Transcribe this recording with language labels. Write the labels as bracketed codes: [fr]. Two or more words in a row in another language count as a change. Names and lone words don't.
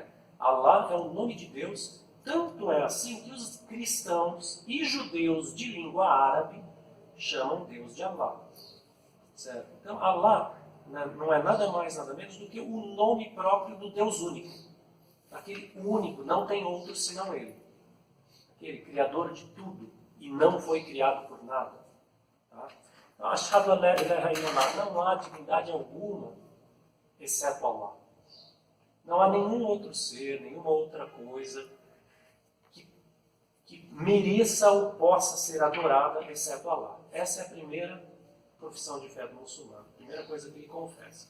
[pt] Allah é o nome de Deus, tanto é assim que os cristãos e judeus de língua árabe chamam Deus de Allah. Certo? Então, Allah não é nada mais, nada menos do que o nome próprio do Deus único. Aquele único, não tem outro senão Ele. Aquele criador de tudo e não foi criado por nada. Tá? [ar] أشهد أن لا إله إلا الله, [pt] não há divindade alguma exceto Allah. Não há nenhum outro ser, nenhuma outra coisa que mereça ou possa ser adorada exceto Allah. Essa é a primeira profissão de fé do muçulmano. A primeira coisa que ele confessa.